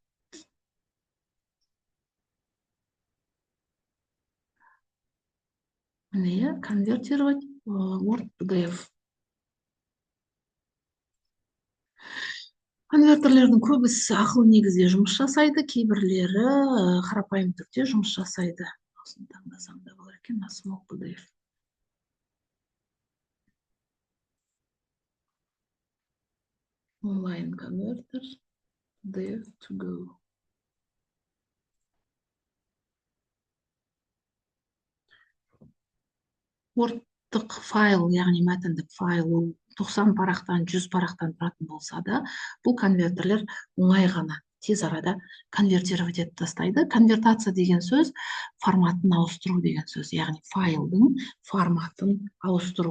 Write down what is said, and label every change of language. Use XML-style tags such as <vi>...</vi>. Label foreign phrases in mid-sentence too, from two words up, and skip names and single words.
<kk>Міне, конвертировать Word PDF. Конвертерлердің көбісі ақылы негізде жұмыс жасайды, кейбірлері қарапайым түрде жұмыс жасайды. Осыны таңдасам да болар екен, Small PDF.</kk> <en>Online converter, PDF to go.</en> <kk>Word-тық файл, яғни мәтіндік файл, 90 парақтан, 100 парақтан тұратын болса да, бұл конвертерлер оңай ғана, тез арада конвертировать етіп тастайды. Конвертация деген сөз форматын ауыстыру деген сөз, яғни файлдың форматын ауыстыру.</kk>